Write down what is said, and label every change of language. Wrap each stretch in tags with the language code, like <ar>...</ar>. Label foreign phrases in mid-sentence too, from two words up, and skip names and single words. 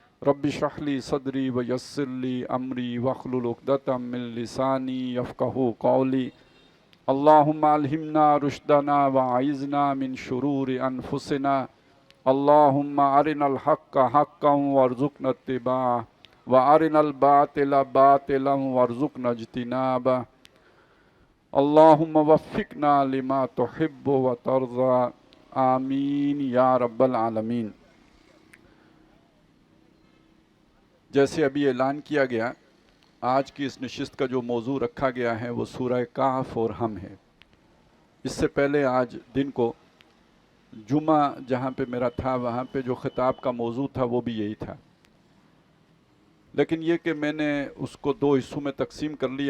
<ar>رب اشرح لي صدري ويسر لي أمري واحلل عقدة من لساني يفقهوا قولي. اللهم ألهمنا رشدنا وأعذنا من شرور أنفسنا. اللهم أرنا الحق حقا وارزقنا اتباعه وأرنا الباطل باطلا وارزقنا اجتنابه. اللهم وفقنا لما تحب وترضى. آمين يا رب العالمين.</ar> <ur>جیسے ابھی اعلان کیا گیا، آج کی اس نشست کا جو موضوع رکھا گیا ہے وہ سورہ کہف اور ہم ہے. اس سے پہلے آج دن کو جمعہ جہاں پہ میرا تھا وہاں پہ جو خطاب کا موضوع تھا وہ بھی یہی تھا، لیکن یہ کہ میں نے اس کو دو حصوں میں تقسیم کر لیا.</ur>